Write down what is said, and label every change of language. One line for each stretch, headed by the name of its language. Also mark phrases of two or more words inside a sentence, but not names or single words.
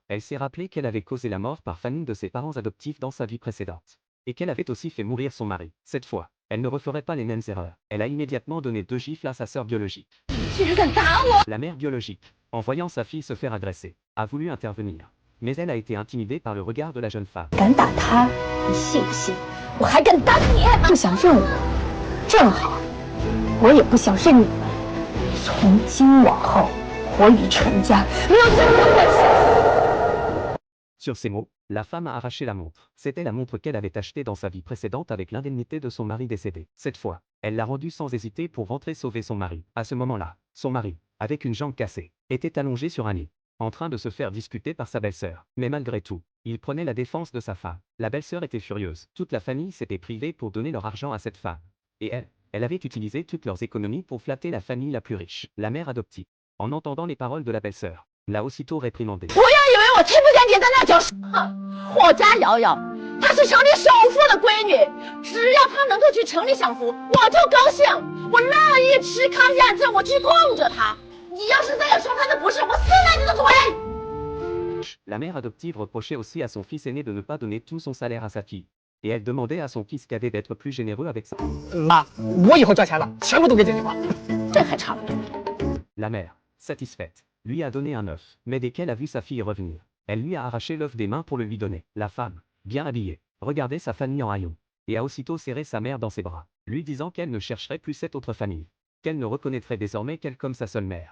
French: Elle s'est rappelé qu'elle avait causé la mort par famine de ses parents adoptifs dans sa vie précédente, et qu'elle avait aussi fait mourir son mari. Cette fois, elle ne referait pas les mêmes erreurs. Elle a immédiatement donné 2 gifles à sa sœur biologique. La mère biologique, en voyant sa fille se faire agresser, a voulu intervenir, mais elle a été intimidée par le regard de la jeune femme.
Chinese: 敢打他，你信不信？我还敢打你！不想认我，正好，我也不想认你们。从今往后，我与陈家没有任何关系。
French: Sur ces mots, la femme a arraché la montre. C'était la montre qu'elle avait achetée dans sa vie précédente avec l'indemnité de son mari décédé. Cette fois, elle l'a rendue sans hésiter pour rentrer sauver son mari. À ce moment-là, son mari, avec une jambe cassée, était allongé sur un lit, en train de se faire disputer par sa belle-sœur. Mais malgré tout, il prenait la défense de sa femme. La belle-sœur était furieuse. Toute la famille s'était privée pour donner leur argent à cette femme. Et elle avait utilisé toutes leurs économies pour flatter la famille la plus riche, la mère adoptive. En entendant les paroles de la belle-sœur, l'a aussitôt réprimandée.
Chinese: 以为我听不见你在那叫霍家瑶瑶，她是城里首富的闺女，只要她能够去城里享福，我就高兴，我乐意吃糠咽政，我去供着她。你要是再有说她的不是，我撕烂你的嘴！
French: La mère adoptive reprochait aussi à son fils aîné de ne pas donner tout son salaire à sa fille, et elle demandait à son fils cadet d'être plus généreux avec sa.
Chinese: 妈，我以后赚钱了，全部都给姐姐花。这还差不多。
French: La mère, satisfaite, lui a donné un œuf, mais dès qu'elle a vu sa fille revenir, elle lui a arraché l'œuf des mains pour le lui donner. La femme, bien habillée, regardait sa famille en haillons, et a aussitôt serré sa mère dans ses bras, lui disant qu'elle ne chercherait plus cette autre famille, qu'elle ne reconnaîtrait désormais qu'elle comme sa seule mère.